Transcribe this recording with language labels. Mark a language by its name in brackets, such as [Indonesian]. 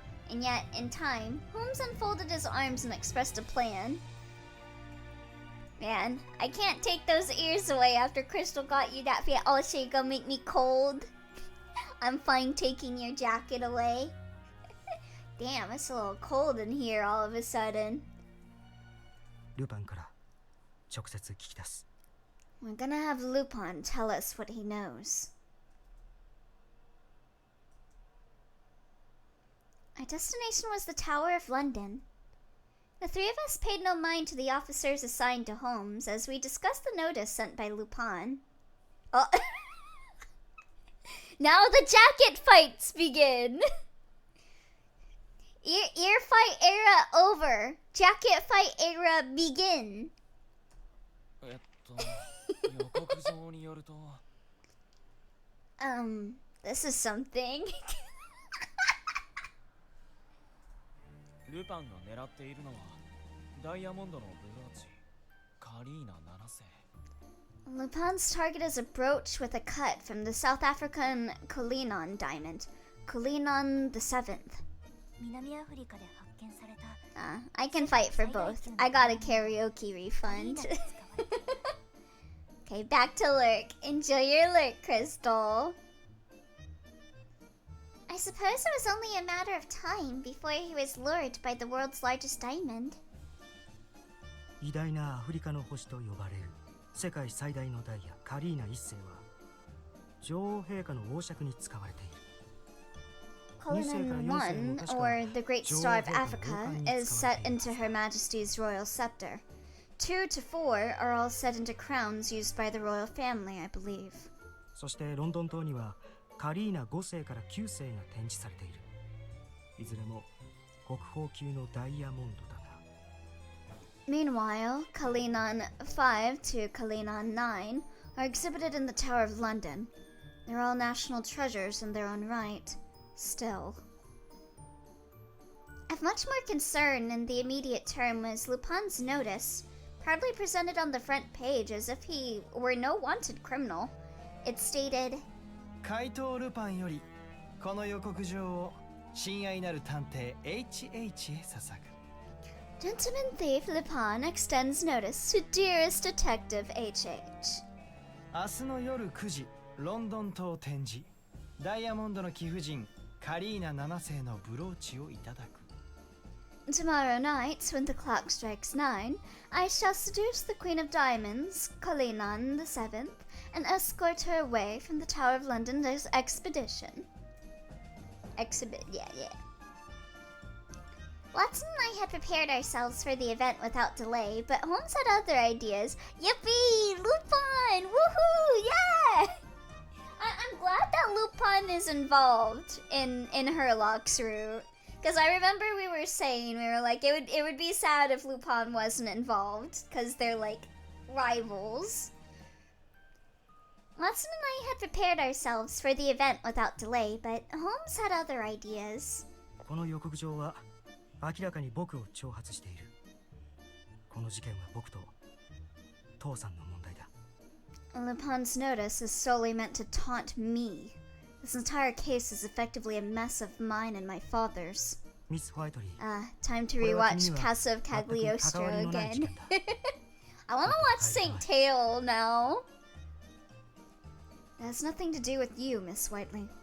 [English] And yet, in time, Holmes unfolded his arms and expressed a plan. Man, I can't take those ears away after Crystal got you that fit. Oh, she gonna make me cold. I'm fine taking your jacket away. Damn, it's a little cold in here all of a sudden. [Japanese] ルパンから直接聞き出す [English] We're gonna have Lupin tell us what he knows. Our destination was the Tower of London. The three of us paid no mind to the officers assigned to Holmes as we discussed the notice sent by Lupin. Oh. Now the jacket fights begin! Ear fight era over. Jacket fight era begin. [Japanese] 予告状によると [English] This is something. [Japanese] ルパンが狙っているのはダイヤモンドのブローチカリーナ7世 [English] Lupin's target is a brooch with a cut from the South African Cullinan diamond. Cullinan the 7th. [Japanese] 南アフリカで発見された [English] I can fight for both. I got a karaoke refund. Okay, back to lurk. Enjoy your lurk, Crystal. I suppose it was only a matter of time before he was lured by the world's largest diamond. [Japanese] 偉大なアフリカの星と呼ばれる世界最大のダイヤカリーナ1世は女王陛下の王爵に使われている [English] Cullinan 1, or the Great Star of Africa, is set into Her Majesty's royal scepter. 2 to 4 are all set into crowns used by the royal family, I believe. [Japanese] そしてロンドン塔にはカリーナ5世から9世が展示されている。いずれも国宝級のダイヤモンドだが。 [English] Meanwhile, Kalinan 5 to Kalinan 9 are exhibited in the Tower of London. They're all national treasures in their own right. Still. Of much more concern in the immediate term was Lupin's notice, proudly presented on the front page as if he were no wanted criminal. It stated, [Japanese] 怪盗ルパンよりこの予告状を親愛なる探偵 HH へ捧ぐ。 [English] Gentleman Thief Lupin extends notice to dearest Detective HH. [Japanese] 明日の夜9時、ロンドン島展示。ダイヤモンドの貴婦人カリーナ7世のブローチをいただく。 [English] Tomorrow night, when the clock strikes 9, I shall seduce the Queen of Diamonds, Kalinan the 7th, and escort her away from the Tower of London's expedition. Yeah. Watson and I had prepared ourselves for the event without delay, but Holmes had other ideas. Yippee! Lupin! Woohoo! Yeah! I'm glad that Lupin is involved in Herlock's route. Because I remember we were saying, we were like, it would be sad if Lupin wasn't involved, because they're like rivals. Watson and I had prepared ourselves for the event without delay, but Holmes had other ideas. [Japanese] この予告状は明らかに僕を挑発している。この事件は僕と父さんの問題だ。 [English] Lupin's notice is solely meant to taunt me. This entire case is effectively a mess of mine and my father's. Miss Whiteley. Time to rewatch Casa of Cagliostro again. I want to watch Saint Tail now. That has nothing to do with you, Miss Whiteley.